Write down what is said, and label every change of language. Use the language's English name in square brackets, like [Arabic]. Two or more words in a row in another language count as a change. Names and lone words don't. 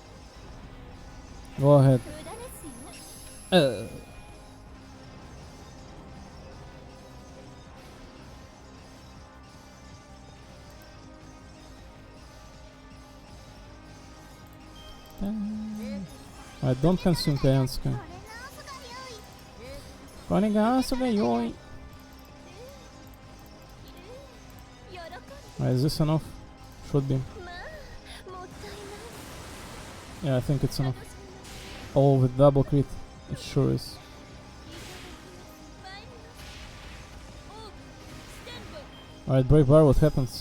[English] Go ahead. Alright, don't consume Kayansuke. Konigasuke yoi. Alright, is this enough? Should be. Yeah, I think it's enough. Oh, with double crit. It sure is. Alright, break bar, what happens?